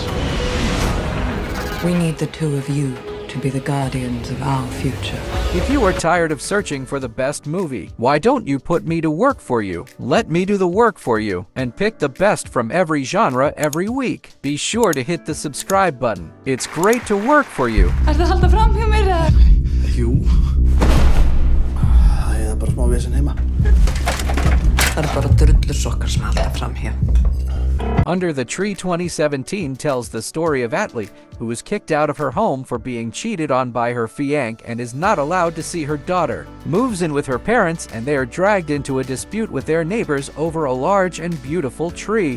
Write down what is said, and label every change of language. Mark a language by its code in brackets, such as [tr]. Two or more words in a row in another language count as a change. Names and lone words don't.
[en] We need the two of you to be the guardians of our future. If you are tired of searching for the best movie, why don't you put me to work for you? Let me do the work for you and pick the best from every genre every week. Be sure to hit the subscribe button. It's great to work for you. [is] Jú. Það er bara smá vesen heima. Það bara drullusokkar sem halda fram hér. [en] Under the Tree 2017 tells the story of Atli, who was kicked out of her home for being cheated on by her fiancé and is not allowed to see her daughter. Moves in with her parents and they are dragged into a dispute with their neighbors over a large and beautiful tree.